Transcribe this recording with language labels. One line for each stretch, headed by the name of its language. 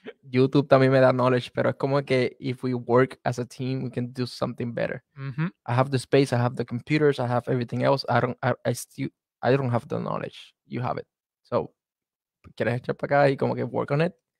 English: YouTube
Spanish: también me da
English: knowledge,
Spanish: pero es como que
English: if we work as a team, we can do something better. I have the space, I have the computers, I have everything else. I don't have the knowledge. You have it.
Spanish: So, ¿quieres echar para acá y como que
English: work on it?